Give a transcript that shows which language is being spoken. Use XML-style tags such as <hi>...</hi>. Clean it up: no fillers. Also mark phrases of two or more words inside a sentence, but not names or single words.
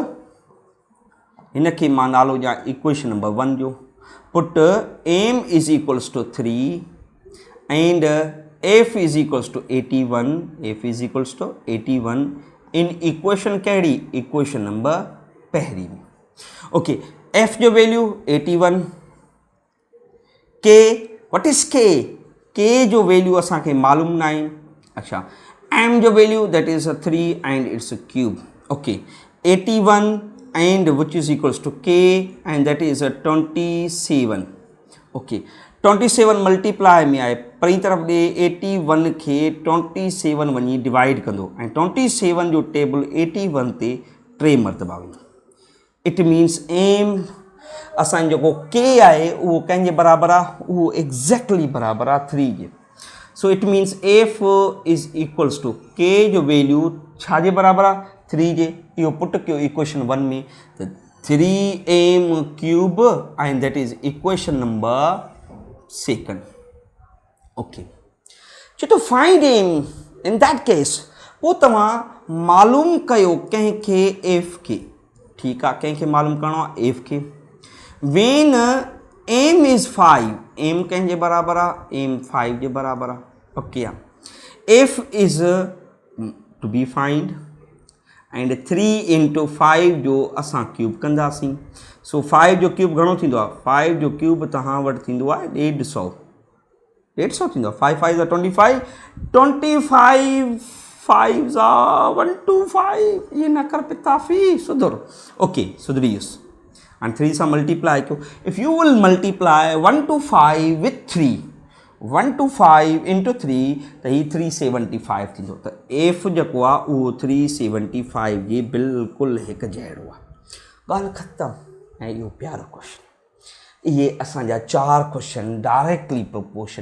<sd>हिनखे मां नालो ॾियां इक्वेशन नंबर 1 जो</sd> <en>put M is equals to 3 and F is equals to 81 F is equals to 81 in equation</en> <sd>कहिड़ी इक्वेशन नंबर पहिरीं में</sd> <en>OK F जो वैल्यू 81 K what is K</en> <sd>जो वैल्यू असांखे मालूम न आहे अच्छा एम जो वैल्यू</sd> <en>that is 3 and it's a cube OK 81 and which is equals to K and that is a 27 OK 27 multiply</en> <sd>में आहे परी तरफ़ ॾे 81 खे 27 वञी डिवाइड कंदो ऐं 27 जो टेबल 81 ते 3 मरतबा वेंदो</sd> <en>it means M</en> <sd>असांजो जेको के आहे उहो कंहिंजे बराबरि आहे उहो एग्ज़ैक्टली बराबरि आहे 3 जे</sd> <en>so it means F is equals to K</en> <sd>जो वैल्यू छाजे बराबरि आहे 3 जे इहो पुट कयो इक्वेशन 1 में त</sd> <en>3m cube and that is equation number 2 OK</en> <sd>चए थो</sd> <en>find M in that case</en> <sd>पोइ तव्हां मालूम कयो कंहिंखे एफ खे ठीकु आहे कंहिंखे मालूम करिणो आहे एफ खे</sd> <en>when M is 5</en> <sd>एम कंहिंजे बराबरि आहे एम 5 जे बराबरि आहे ओके आहे</sd> <en>F is to be find and 3 into 5</en> <sd>जो असां क्यूब कंदासीं सो 5 जो क्यूब घणो थींदो आहे 5 जो क्यूब तव्हां वटि थींदो आहे 150 थींदो आहे 5 5 ज़ा 25 5 ज़ा 125 ये न कर पिताफ़ी सुधर ओके सुधरी वियुसि and 3 सां मल्टीप्लाई कयो</sd> <en>if you will multiply 125 with 3 125 into 3</en> <sd>त ही 375 थींदो त एफ जेको आहे उहो 375 जे बिल्कुलु हिकु जहिड़ो आहे ॻाल्हि ख़तमु ऐं इहो प्यारो क्वेश्चन इहे असांजा 4 क्वेश्चन</sd> <en>directly proportion</en>